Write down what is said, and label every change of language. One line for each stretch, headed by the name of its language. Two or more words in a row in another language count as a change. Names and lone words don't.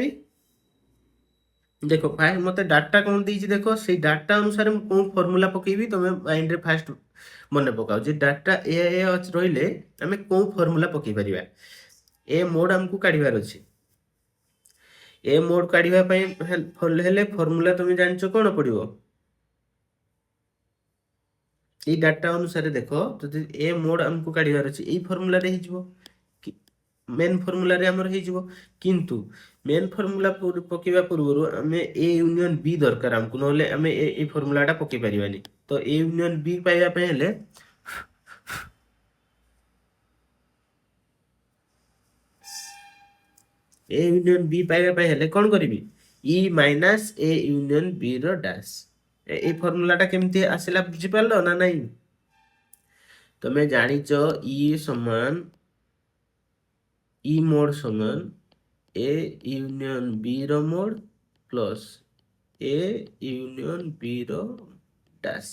Odia: ଦେଖ ଫାଷ୍ଟ ମତେ ଡାଟା କ'ଣ ଦେଇଛି, ଦେଖ ସେଇ ଡାଟା ଅନୁସାରେ ମୁଁ କୋଉ ଫର୍ମୁଲା ପକେଇବି ତମେ ମାଇଣ୍ଡରେ ଫାଷ୍ଟ ମନେ ପକାଅ ଯେ ଡାଟା ଏ ରହିଲେ ଆମେ କୋଉ ଫର୍ମୁଲା ପକେଇ ପାରିବା।
English: A mode
Odia: ଆମକୁ କାଢିବାର ଅଛି।
English: A mode
Odia: କାଢିବା ପାଇଁ ହେଲେ ଫର୍ମୁଲା ତମେ ଜାଣିଛ କ'ଣ ପଡିବ? ଏଇ ଡାଟା ଅନୁସାରେ ଦେଖ ଯଦି
English: A mode
Odia: ଆମକୁ କାଢିବାର ଅଛି ଏଇ ଫର୍ମୁଲାରେ ହେଇଯିବ, ମେନ୍ ଫର୍ମୁଲାରେ ଆମର ହେଇଯିବ। କିନ୍ତୁ ମେନ୍ ଫର୍ମୁଲା ପକେଇବା ପୂର୍ବରୁ ଆମେ
English: A union B
Odia: ଦରକାର ଆମକୁ, ନହେଲେ ଆମେ ଏଇ ଫର୍ମୁଲାଟା ପକେଇ ପାରିବାନି। ତ
English: A union B
Odia: ପାଇବା ପାଇଁ ହେଲେ
English: A union B
Odia: पाइबा ପାଇଁ ହେଲେ କ'ଣ କରିବି?
English: E minus A union B ର ଡ୍ୟାସ୍।
Odia: এই ଫର୍ମୁଲାଟା କେମିତି ଆସିଲା ବୁଝିପାରିଲ ନା ନାହିଁ? ତମେ ଜାଣିଛ ଇ ସମାନ
English: E mode
Odia: ସମାନ
English: A union B
Odia: ର
English: mode plus A union B
Odia: ର ଡ୍ୟାସ୍।